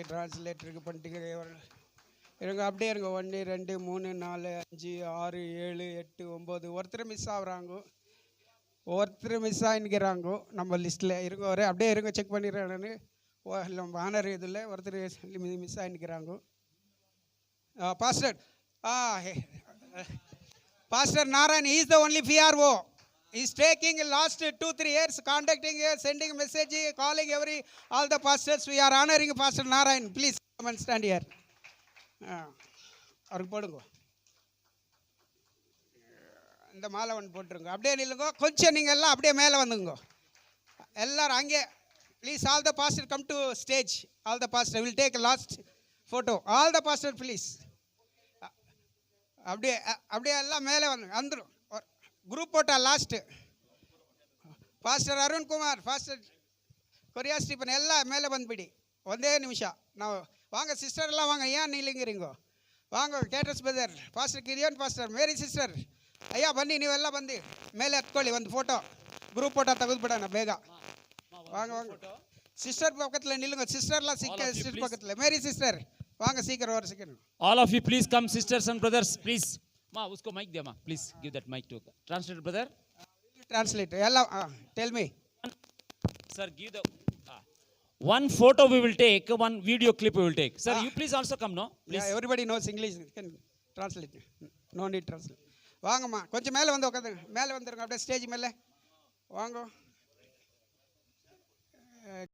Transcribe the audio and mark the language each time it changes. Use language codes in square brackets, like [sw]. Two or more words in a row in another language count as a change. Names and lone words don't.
[ta] டிரான்ஸ்லேட்டருக்கு பண்ணிட்டீங்க. இருங்க, அப்படியே இருங்க. 1 2 3 4 5 6 7 8 9 ஒருத்தர் மிஸ் ஆகுறாங்க, ஒருத்தர் மிஸ் ஆகிக்கிறாங்க நம்ம லிஸ்ட்டில். இருங்க, அப்படியே இருங்க, செக் பண்ணிடுறேன். நம்ம ஆனர் இதில் ஒருத்தர் மிஸ் ஆகிக்கிறாங்க. [en] Pastor Narayan, he is the only PRO. He is taking last 2-3 years, contacting, sending message, calling all the pastors. We are honoring Pastor Narayan. Please come and stand here. [ta] அவருக்கு போடுங்க. இந்த மாலை ஒன்று போட்டுருங்க. அப்படியே நில்லுங்க. கொஞ்சம் நீங்கள் எல்லாம் அப்படியே மேலே வந்துங்க. எல்லாரும் அங்கே [en] ப்ளீஸ். all the pastor come to stage. All the pastor will take last photo. All the pastor please. [ta] அப்படியே எல்லாம் மேலே வந்துடும். குரூப் போட்டா லாஸ்ட்டு. பாஸ்டர் அருண்குமார், பாஸ்டர் கொரியா ஸ்டீபன் எல்லாம் மேலே வந்துಬಿಡಿ. [kn] ಒಂದೇ ನಿಮಿಷ. ನಾವು [ta] வாங்க சிஸ்டர் எல்லாம் வாங்க. ஏன் நீலிங்கிறீங்கோ? வாங்க. [kn] கேಟರ್ಸ್ ಬ್ರದರ್, ಪಾಸ್ಟರ್ ಕಿರಿಯನ್, ಪಾಸ್ಟರ್ ಮೇರಿ ಸಿಸ್ಟರ್, ಅಯ್ಯ ಬನ್ನಿ, ನೀವೆಲ್ಲ ಬಂದು ಮೇಲೆ ಹತ್ಕೊಳ್ಳಿ. ಒಂದು ಫೋಟೋ, [en] group photo [kn] ತೆಗೆದುಬಿಡೋಣ ಬೇಗ. [ta] வாங்க சிஸ்டர் பக்கத்தில் நில்லுங்க. சிஸ்டர்லாம் சிஸ்டர் பக்கத்தில். மேரி சிஸ்டர் வாங்க, சீக்கிரம் ஒரு செகண்ட். [en] All of you please come, sisters and brothers, please. [hi] Ma, usko mic diya ma. [en] Please give that mic to translator brother. Translate. Ella, tell me. Sir, give the one photo we will take, one video clip we will take. Sir, you please also come, no? Please. Yeah, everybody knows English. Can translate. No need translate. [ta] வாங்கம்மா, கொஞ்சம் மேலே வந்து உட்காந்துங்க. மேலே வந்துருங்க, அப்படியே ஸ்டேஜ் மேலே வாங்க.